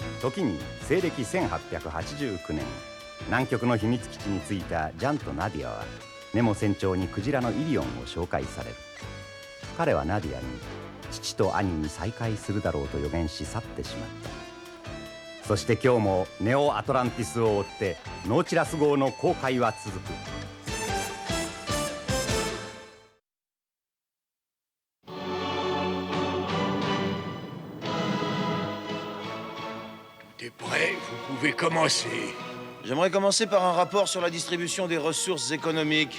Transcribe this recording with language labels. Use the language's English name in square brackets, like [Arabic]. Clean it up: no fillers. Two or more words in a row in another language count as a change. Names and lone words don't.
[Japanese] 時に西暦1889年、南極の秘密基地に着いたジャンとナディアはネモ船長にクジラのイリオンを紹介される。彼はナディアに父と兄に再会するだろうと予言し去ってしまった。そして今日もネオアトランティスを追ってノーチラス号の航海は続く。 [French] T'es prêt? Vous pouvez commencer. J'aimerais commencer par un rapport sur la distribution des ressources économiques.